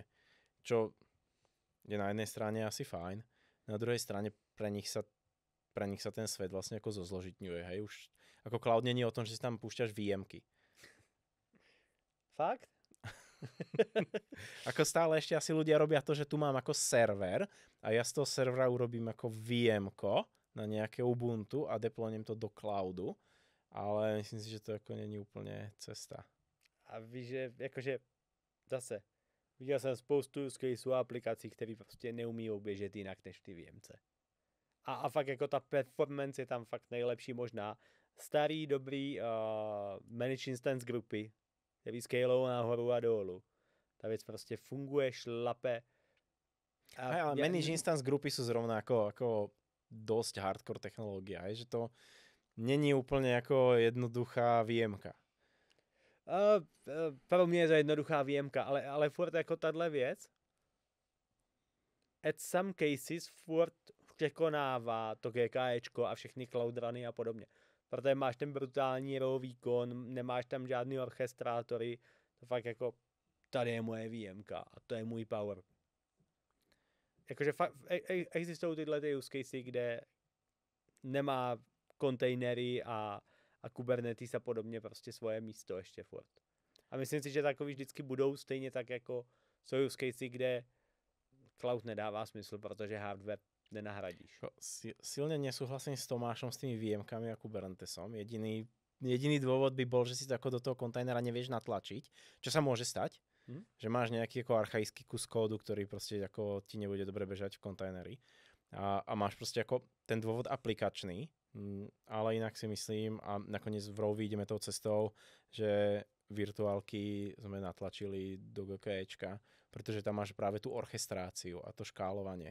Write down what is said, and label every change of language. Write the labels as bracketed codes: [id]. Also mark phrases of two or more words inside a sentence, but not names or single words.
[sk] Čo je na jednej strane asi fajn, na druhej strane pre nich sa ten svet vlastne ako zozložitňuje. Hej, už ako cloud nie je o tom, že si tam púšťaš VMky. Fakt? Ako stále ešte asi ľudia robia to, že tu mám ako server a ja z toho servera urobím ako VM-ko na nejaké Ubuntu a deploynem to do cloudu ale myslím si, [cs] že to jako není úplně cesta. A víš, že jakože zase viděl jsem spoustu [en] use caseů [cs] a aplikací, které prostě neumí běžet jinak než ty VMC. A fakt jako ta performance je tam fakt nejlepší možná. Starý, dobrý [en] managed instance [cs] grupy, který scalou nahoru a dolů. Ta věc prostě funguje, šlape. [sk] Ale [en] managed instance [sk] grupy sú zrovna ako dosť hardcore technológia, že to není úplne ako jednoduchá VMka. [cs] Pro mě je to jednoduchá výjemka, ale furt jako tahle věc [en] at some cases [cs] furt překonává to GKEčko a všechny cloud runy a podobně. Protože máš ten brutální raw výkon, nemáš tam žádný orchestrátory, to fakt jako tady je moje výjemka a to je můj power. Jakože existují tyhle ty [en] use casey, [cs] kde nemá kontejnery a Kubernetes a podobně prostě svoje místo ještě furt. A myslím si, že takový vždycky budou stejně tak jako jsou [en] use casey, [cs] kde cloud nedává smysl, protože hardware nenahradíš. [sk] Silne nesúhlasím s Tomášom s tými VMkami a Kubernetesom. Jediný dôvod by bol, že si to ako do toho kontajnera nevieš natlačiť, čo sa môže stať, že máš nejaký ako archaický kus kódu, ktorý proste ako ti nebude dobre bežať v kontajneri. A máš proste ako ten dôvod aplikačný, ale inak si myslím, a nakoniec v Rovi ideme tou cestou, že virtuálky sme natlačili do GKEčka, pretože tam máš práve tú orchestráciu a to škálovanie.